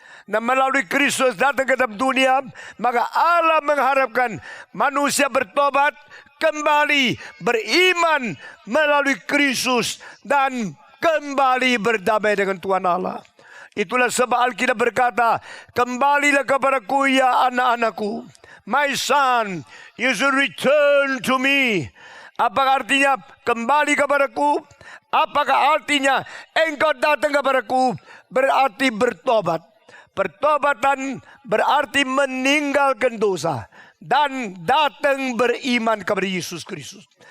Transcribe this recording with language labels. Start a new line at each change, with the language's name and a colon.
Indonesian: Dan melalui Kristus datang ke dalam dunia, maka Allah mengharapkan manusia bertobat, kembali beriman melalui Kristus, dan kembali berdamai dengan Tuhan Allah. Itulah sebab Alkitab berkata, kembalilah kepadaku ya anak-anakku.
English: My son, you should return to me.
Indonesian: Apakah artinya kembali kepadaku? Apakah artinya engkau datang kepadaku? Berarti bertobat. Pertobatan berarti meninggalkan dosa dan datang beriman kepada Yesus Kristus.